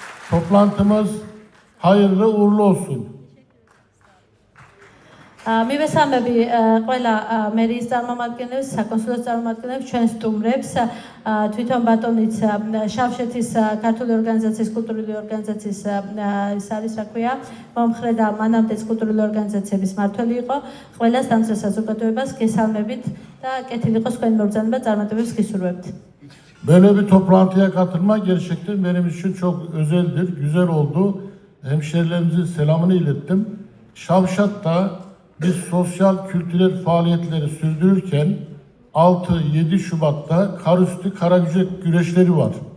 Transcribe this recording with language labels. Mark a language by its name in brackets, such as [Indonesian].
[Turkish] Toplantımız hayırlı uğurlu olsun. [Georgian] მივესალმები ყველა მერიის წარმომადგენლებს, საკონსულოს წარმომადგენლებს, ჩვენს სტუმრებს, თვითონ ბატონიც შავშეთის ქართული ორგანიზაციის, კულტურული ორგანიზაციის ის არის, რა ქვია, მომხრე და მანამდეც კულტურული ორგანიზაციების მმართველი იყო. ყველას დამცველ საზოგადოებას გესალმებით და კეთილი იყოს თქვენი მობრძანება, წარმატებებს გისურვებთ. [Turkish] Böyle bir toplantıya katılmak gerçekten benim için çok özeldir, güzel oldu. Hemşehrilerimizin selamını ilettim. Şavşat'ta biz sosyal kültürel faaliyetleri sürdürürken 6-7 Şubat'ta karüstü karagücek güreşleri var.